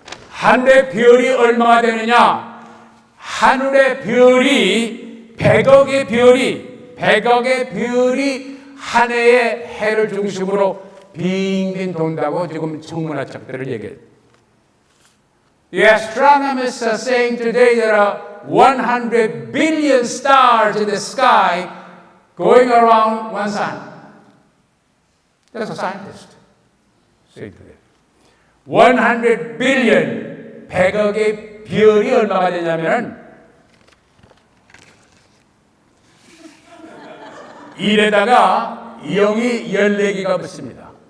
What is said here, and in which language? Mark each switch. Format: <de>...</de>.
<ko>하늘의 별이 얼마나 되느냐? 하늘의 별이 100억의 별이 한 해에 해를 중심으로 빙빙 돈다고 지금 천문학자들을 얘기해요.</ko> <en>The astronomers are saying today there are 100 billion stars in the sky going around one sun. That's a scientist. Say today.</en> <ko>100 billion, 100억의 별이 얼마가 되냐면 이래다가 0이 14개가 붙습니다.</ko>